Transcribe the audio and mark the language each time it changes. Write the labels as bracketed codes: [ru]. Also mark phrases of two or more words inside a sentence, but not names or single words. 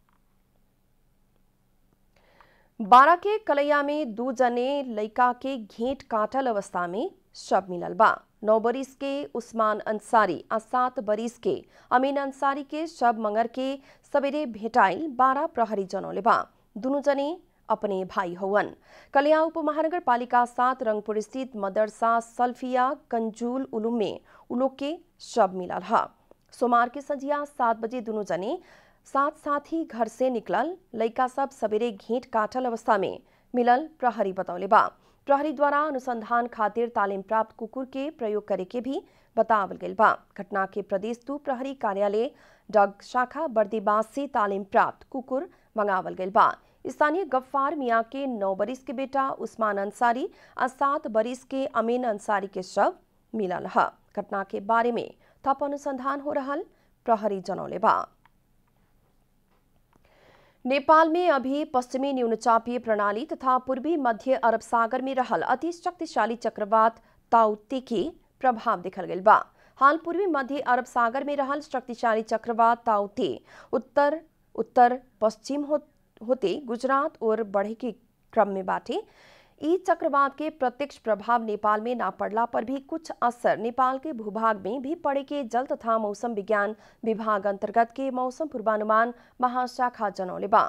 [bho] बारा के कलैया में 2 जने लइका के घेंट काटल अवस्था में शव मिलल बा। 9 बरिस के उस्मान अंसारी आ 7 बरिस के अमीन अंसारी के शव मंगर के सवेरे भेटाइल 12 प्रहरी जनौले बा। दुनु जने अपने भाई हवन। कलिया उप महानगर पालिका 7 रंगपुर स्थित मदरसा सल्फिया कंजूल उलूम में उलोग के शव मिलल हा। सोमवार के संझिया 7 बजे दुनु जने साथ ही घर से निकलल लइका सब सवेरे घेंट काटल अवस्था में मिलल प्रहरी बतौले बा। प्रहरी द्वारा अनुसंधान खातिर तालीम प्राप्त कुकुर के प्रयोग करे के भी बतावल गइल बा। घटना के प्रदेश 2 प्रहरी कार्यालय डग शाखा बर्दीबास से तालीम प्राप्त कुकुर मंगावल गइल बा। स्थानीय गफ्फार मियाँ के 9 बरिस के बेटा उस्मान अंसारी और 7 बरिस के अमीन अंसारी के शव मिलल है। घटना के बारे में थप अनुसंधान हो रहल प्रहरी जनौले बा। नेपाल में अभी पश्चिमी न्यूनचापीय प्रणाली तथा पूर्वी मध्य अरब सागर में रहल अति शक्तिशाली चक्रवात ताउते के प्रभाव देखल गइल बा। हाल पूर्वी मध्य अरब सागर में रहल शक्तिशाली चक्रवात ताउते उत्तर पश्चिम होते गुजरात और बढ़े के क्रम में बाटे। ई चक्रवात के प्रत्यक्ष प्रभाव नेपाल में ना पड़ला पर भी कुछ असर नेपाल के भूभाग में भी पड़े के जल तथा मौसम विज्ञान विभाग अंतर्गत के मौसम पूर्वानुमान महाशाखा जनौले बा।